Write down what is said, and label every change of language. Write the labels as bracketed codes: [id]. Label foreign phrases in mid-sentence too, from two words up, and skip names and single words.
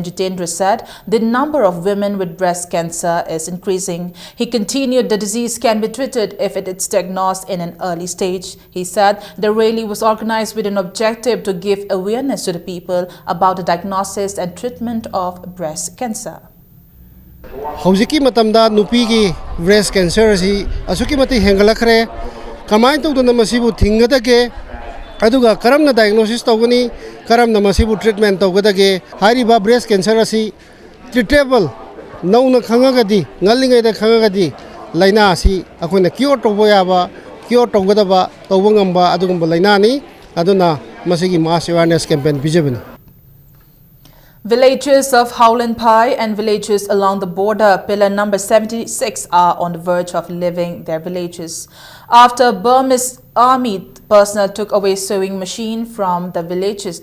[en] Jitendra said the number of women with breast cancer is increasing. He continued the disease can be treated if it is diagnosed in an early stage. He said the rally was organized with an objective to give awareness to the people about the diagnosis and treatment of breast cancer. [mni] Hojiki matamda nupigi [en] breast cancer [mni] asi asuki mati hengalakre kamai tawduna masibu thingadage aduga karamna diagnosis tawgani karamna masibu treatment tawgadage hariba [en] breast cancer [mni] asi treatable nauna khangagadi ngalingai da khangagadi laina si akoina cure tawba yaba cure tawgadaba tawba ngamba adugumba laina ni aduna masigi [en] mass awareness campaign [mni] bijabani. [en] Villages of Howland Pai and villages along the border, pillar number 76, are on the verge of leaving their villages after Burmese army personnel took away sewing machine from the villages.